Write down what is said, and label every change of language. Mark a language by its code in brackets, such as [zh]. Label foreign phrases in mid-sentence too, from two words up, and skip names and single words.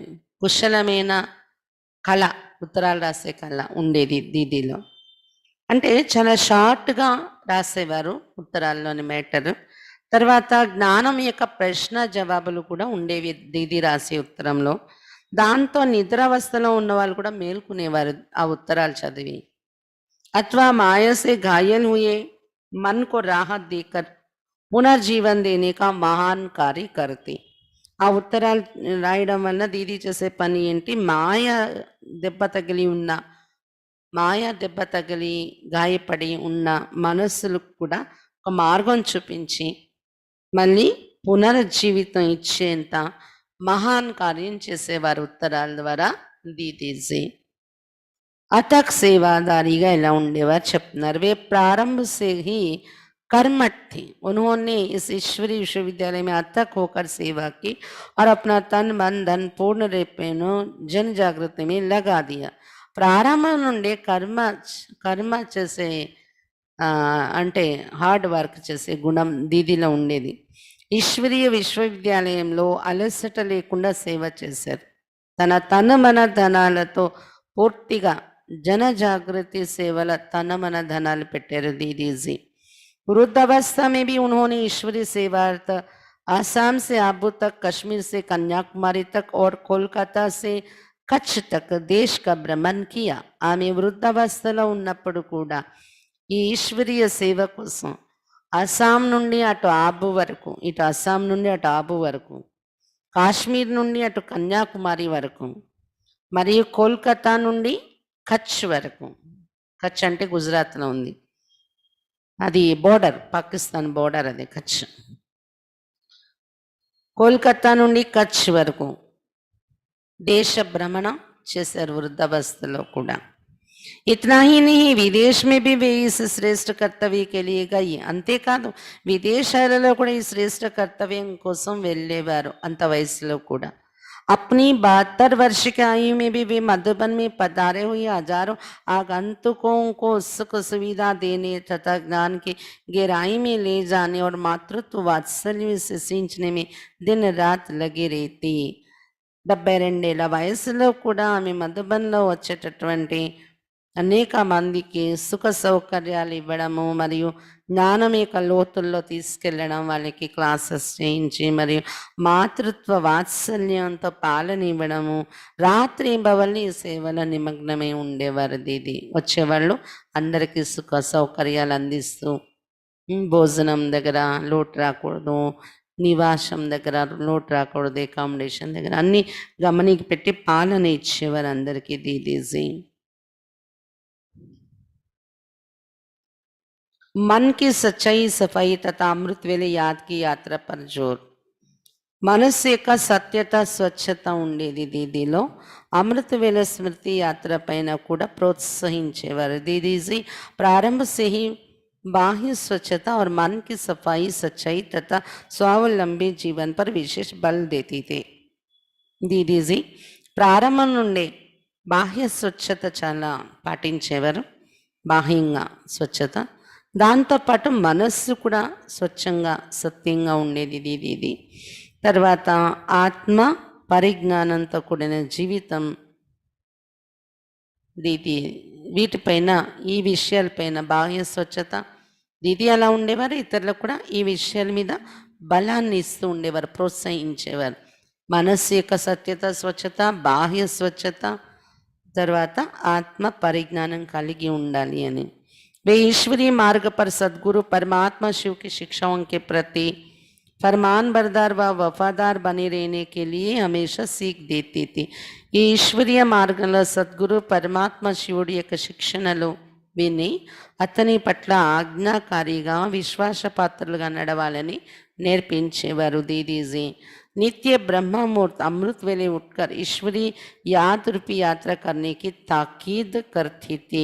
[te] కుశలమైన కళ, ఉత్తరాలు రాసే కళ ఉండేది దీదిలో. అంటే చాలా షార్ట్గా రాసేవారు ఉత్తరాల్లోని మ్యాటర్. తర్వాత జ్ఞానం యొక్క ప్రశ్న జవాబులు కూడా ఉండేవి దీది రాసే ఉత్తరంలో. దాంతో నిద్రావస్థలో ఉన్న వాళ్ళు కూడా మేల్కునేవారు ఆ ఉత్తరాలు చదివి. [hi] अथवा माया से घायल हुए मन को राहत देकर పునర్జీవన్ देने का महान कार्य करते. [te] ఆ ఉత్తరాలు రాయడం వల్ల దీది చేసే పని ఏంటి, దెబ్బ తగిలి గాయపడి ఉన్న మనస్సులకు కూడా ఒక మార్గం చూపించి మళ్ళీ పునరుజ్జీవితం ఇచ్చేంత మహాన్ కార్యం చేసేవారు ఉత్తరాల ద్వారా దీదీజీ. అతక్ సేవాదారిగా ఎలా ఉండేవారు చెప్తున్నారు. [hi] वे प्रारंभ से ही कर्मठ थे। उन्होंने इस ईश्वरीय विश्वविद्यालय में अथक होकर सेवा की और अपना तन मन धन पूर्ण रूपेण जन जागृति में लगा दिया। [te] ప్రారంభం నుండే కర్మ చేసే అంటే [en] hard work [te] చేసే గుణం దీదిలో ఉండేది. ఈశ్వరీయ విశ్వవిద్యాలయంలో అలసట లేకుండా సేవ చేశారు. తన మన ధనాలతో పూర్తిగా జన జాగృతి సేవల తన మన ధనాలు పెట్టారు दीदी। [hi] वृद्धावस्था में भी उन्होंने ईश्वरीय सेवार्थ आसाम से आबू तक, कश्मीर से कन्याकुमारी तक और कोलकाता से कच्छ तक देश का भ्रमण किया। [te] ఆమె వృద్ధావస్థలో ఉన్నప్పుడు కూడా ఈ ఈశ్వరీయ సేవ కోసం అస్సాం నుండి అటు ఆబు వరకు, ఇటు అస్సాం నుండి అటు ఆబు వరకు, కాశ్మీర్ నుండి అటు కన్యాకుమారి వరకు, మరియు కోల్కతా నుండి కచ్ వరకు. కచ్ అంటే గుజరాత్లో ఉంది, అది బోర్డర్, పాకిస్తాన్ బోర్డర్ అది కచ్. కోల్కతా నుండి కచ్ వరకు [hi] देश भ्रमण [te] చేశారు వృద్ధావస్థలో కూడా. [hi] इतना ही नहीं, विदेश में भी वे इस श्रेष्ठ कर्तव्य के लिए गई. [te] అంతేకాదు విదేశాలలో కూడా ఈ శ్రేష్ఠ కర్తవ్యం కోసం వెళ్ళేవారు అంత వయసులో కూడా. [hi] अपनी 72 वर्ष की आयु में भी वे मधुबन में पधारे हुए हजारों आगंतुकों को सुख सुविधा देने तथा ज्ञान की गहराई में ले जाने और मातृत्व वात्सल्य से सींचने में दिन रात लगे रहती. [te] 72 వయసులో కూడా ఆమె మధుబన్లో వచ్చేటటువంటి అనేక మందికి సుఖ సౌకర్యాలు ఇవ్వడము మరియు జ్ఞానం యొక్క లోతుల్లో తీసుకెళ్ళడం, వాళ్ళకి క్లాసెస్ చేయించి మరియు మాతృత్వ వాత్సల్యంతో పాలన ఇవ్వడము, రాత్రి బవల్ని సేవలో నిమగ్నమై ఉండేవారు దీది. వచ్చేవాళ్ళు అందరికీ సుఖ సౌకర్యాలు అందిస్తూ, భోజనం దగ్గర లోటు రాకూడదు, నివాసం దగ్గర లోటు రాకూడదు, అకామిడేషన్ దగ్గర అన్ని గమనికి పెట్టి పాలన ఇచ్చేవారు అందరికీ దీదీజీ. [hi] मन की सच्चाई सफाई तथा अमृत वेले याद की यात्रा पर जोर. [te] మనస్సు యొక్క సత్యత స్వచ్ఛత ఉండేది దీదీలో. అమృత వేళ స్మృతి యాత్ర పైన కూడా ప్రోత్సహించేవారు दीदी। [hi] प्रारंभ से ही बाह्य स्वच्छता और मन की सफाई, सच्चाई तथा स्वावलंबी जीवन पर विशेष बल देती थे दीदी। [te] ప్రారంభం నుండే బాహ్య స్వచ్ఛత చాలా పాటించేవారు, బాహ్యంగా స్వచ్ఛత, దాంతోపాటు మనస్సు కూడా స్వచ్ఛంగా సత్యంగా ఉండేది దీది. తర్వాత ఆత్మ పరిజ్ఞానంతో కూడిన జీవితం దీది. వీటిపైన, ఈ విషయాలపైన, బాహ్య స్వచ్ఛత దీది అలా ఉండేవారు. ఇతరులకు కూడా ఈ విషయాల మీద బలాన్ని ఇస్తూ ఉండేవారు, ప్రోత్సహించేవారు. మనస్సు యొక్క సత్యత, స్వచ్ఛత, బాహ్య స్వచ్ఛత, తర్వాత ఆత్మ పరిజ్ఞానం కలిగి ఉండాలి అని. [hi] वे ईश्वरीय मार्ग पर सद्गुरु परमात्मा शिव की शिक्षाओं के प्रति फरमान बरदार व वफादार बने रहने के लिए हमेशा सीख देती थी. [te] ఈ ఈశ్వరీయ మార్గంలో సద్గురు పరమాత్మ శివుడి యొక్క శిక్షణలు విని అతని పట్ల ఆజ్ఞాకారిగా, విశ్వాసపాత్రులుగా నడవాలని నేర్పించేవారు दीदी। [hi] नित्य ब्रह्म मुहूर्त अमृत वेले उठकर ईश्वरीय याद रूपी यात्रा करने की ताकीद करती थी.